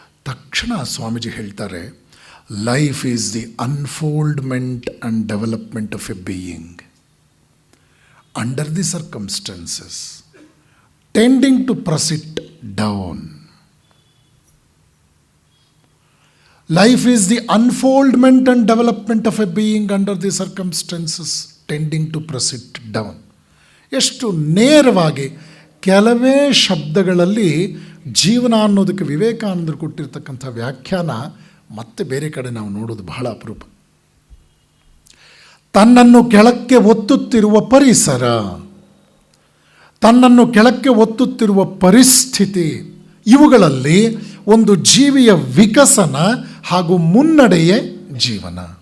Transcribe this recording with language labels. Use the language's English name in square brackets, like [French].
[Kannada] ತಕ್ಷಣ ಸ್ವಾಮೀಜಿ ಹೇಳ್ತಾರೆ, [English] Life is the unfoldment and development of a being under the circumstances tending to press it down. Life is the unfoldment and development of a being under the circumstances tending to press it down. [Kannada] ಎಷ್ಟು ನೇರವಾಗಿ ಕೆಲವೇ ಶಬ್ದಗಳಲ್ಲಿ ಜೀವನ ಅನ್ನೋದಕ್ಕೆ ವಿವೇಕಾನಂದರು ಕೊಟ್ಟಿರ್ತಕ್ಕಂಥ ವ್ಯಾಖ್ಯಾನ ಮತ್ತೆ ಬೇರೆ ಕಡೆ ನಾವು ನೋಡೋದು ಬಹಳ ಅಪರೂಪ. ತನ್ನನ್ನು ಕೆಳಕ್ಕೆ ಒತ್ತುತ್ತಿರುವ ಪರಿಸರ, ತನ್ನನ್ನು ಕೆಳಕ್ಕೆ ಒತ್ತುತ್ತಿರುವ ಪರಿಸ್ಥಿತಿ, ಇವುಗಳಲ್ಲಿ ಒಂದು ಜೀವಿಯ ವಿಕಸನ ಹಾಗೂ ಮುನ್ನಡೆಯೇ ಜೀವನ.